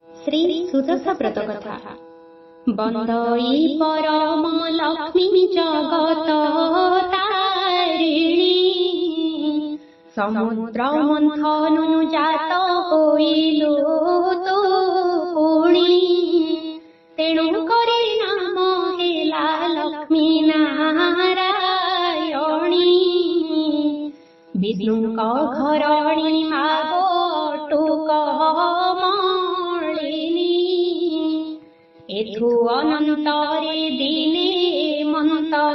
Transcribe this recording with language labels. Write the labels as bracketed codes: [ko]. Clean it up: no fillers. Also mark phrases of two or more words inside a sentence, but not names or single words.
[or] ଶ୍ରୀ ସୁଦଶା ବ୍ରତ କଥା। ବନ୍ଦଇ ପରମ ଲକ୍ଷ୍ମୀ ଜଗତ ତାରିଣୀ, ସମୁଦ୍ର ମନ୍ଥନୁ ଜାତ ହୋଇଲୁ ତୁ ପୁଣି, ତେଣୁ କରି ନାମ ହେଲା ଲକ୍ଷ୍ମୀ ନାରାୟଣୀ। ବିଷ୍ଣୁଙ୍କ ଘରଣୀ ମାଗଟୁକ ମାଳିନୀ, ଏଥୁ ଅନନ୍ତରେ ଦିନେ ମନ୍ତ